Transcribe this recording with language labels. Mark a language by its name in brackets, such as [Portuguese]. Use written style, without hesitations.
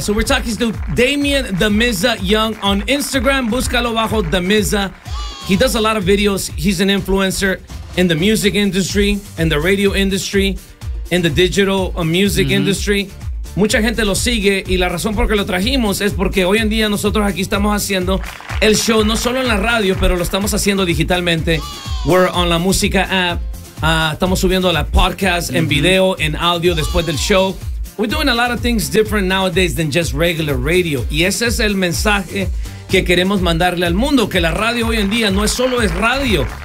[English] So, we're talking to Damian The Mizza Young on Instagram. [Spanish] Búscalo bajo [English] The Mizza. He does a lot of videos. He's an influencer in the music industry, in the radio industry, in the digital music industry. [Spanish] Mucha gente lo sigue y la razón por la que lo trajimos es porque hoy en día nosotros aquí estamos haciendo el show no solo en la radio, pero lo estamos haciendo digitalmente. [English] We're on [Spanish] la música app. Estamos subiendo la podcast en video, en audio después del show. [English] We're doing a lot of things different nowadays than just regular radio. [Spanish] Y ese es el mensaje que queremos mandarle al mundo, que la radio hoy en día no es solo es radio.